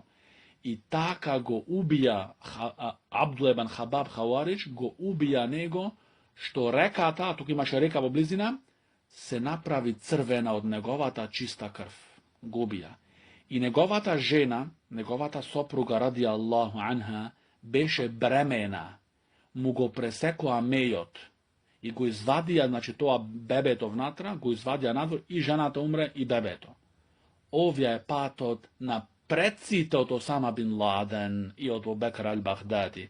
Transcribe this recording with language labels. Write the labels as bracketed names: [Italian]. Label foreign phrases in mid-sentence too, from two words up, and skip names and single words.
[Macedonian] И така го убија Абдулла ибн Хабаб Хауаридж, го убија него, што реката, а тука имаше река во близина, се направи црвена од неговата чиста крв. Го убија. И неговата жена, неговата сопруга [Arabic] رضي الله عنها, [Macedonian] беше бремена. Му го пресекоа мејот и го извадија, значи тоа бебето внатра, го извадија надвор и жената умре и бебето. Овја е патот на предците од Осама бин Ладен и од Обекр ал-Багдади.